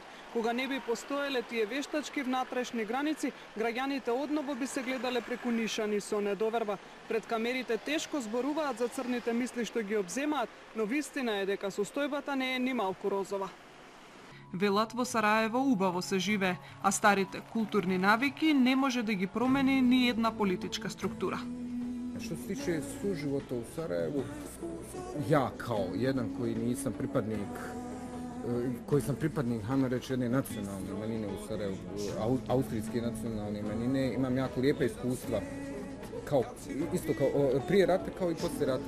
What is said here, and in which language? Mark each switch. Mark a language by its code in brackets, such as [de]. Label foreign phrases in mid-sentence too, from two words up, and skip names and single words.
[mk] Кога не би постоеле тие вештачки внатрешни граници, граѓаните одново би се гледале преку нишани со недоверба. Пред камерите тешко зборуваат за црните мисли што ги обземаат, но вистина е дека состојбата не е ни малку розова. Велат во Сараево убаво се живее, а старите културни навики не може да ги промени ни една политичка структура. [bs] Što se tiče suživota u Sarajevu, ja kao jedan koji nisam pripadnik, hajmo reći, jedne nacionalne manjine u Sarajevu, austrijske nacionalne manjine, imam jako lijepa iskustva, isto kao prije rata kao i poslije rata.